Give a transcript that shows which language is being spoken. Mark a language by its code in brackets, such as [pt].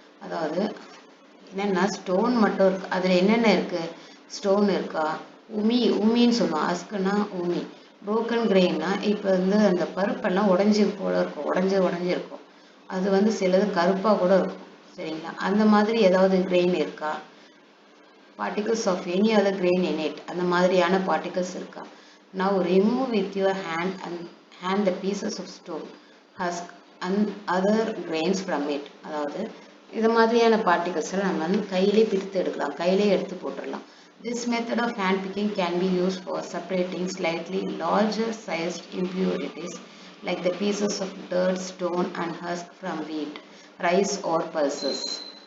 [ta] அதாவது என்னென்னா ஸ்டோன் மட்டும் இருக்கு, அதில் என்னென்ன இருக்குது, ஸ்டோன் இருக்கா, உமின்னு சொல்லுவோம். அஸ்குனா உமி. broken grainனா இப்போ வந்து அந்த பருப்பெல்லாம் உடஞ்சி போல இருக்கும், உடஞ்சி இருக்கும். அது வந்து சிலது கருப்பாக கூட இருக்கும். சரிங்களா? அந்த மாதிரி ஏதாவது grain இருக்கா? [en] particles of any other grain in it, [ta] அந்த மாதிரியான particles இருக்கா? [en] Now remove with your hand the pieces of stone, husk and other grains from it. [ta] அதாவது இது மாதிரியான particles நம்ம வந்து கையிலே பிரித்து எடுக்கலாம், கையிலே எடுத்து போட்டுடலாம். [en] This method of hand picking can be used for separating slightly larger sized impurities like the pieces of dirt, stone and husk from wheat, rice or pulses.